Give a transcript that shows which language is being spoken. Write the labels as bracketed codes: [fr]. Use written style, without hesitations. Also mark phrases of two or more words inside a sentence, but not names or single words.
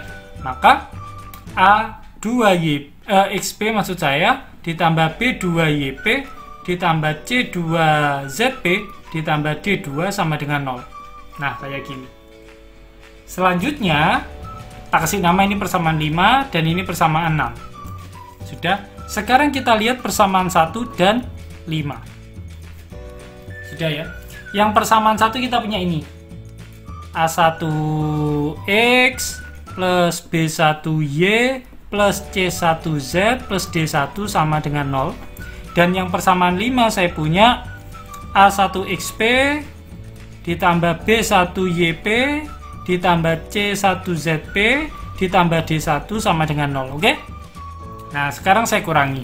[id] Maka A2XP maksud saya ditambah B2YP ditambah C2ZP ditambah D2 sama dengan 0. Nah, kayak gini. Selanjutnya, tak kasih nama ini persamaan 5 dan ini persamaan 6. Sudah. Sekarang kita lihat persamaan 1 dan 5. Sudah ya. Yang persamaan 1 kita punya ini. A1X plus B1Y plus C1Z plus D1 sama dengan 0. Dan yang persamaan 5 saya punya A1XP ditambah B1YP ditambah C1ZP ditambah D1 sama dengan 0. Oke? Nah, sekarang saya kurangi.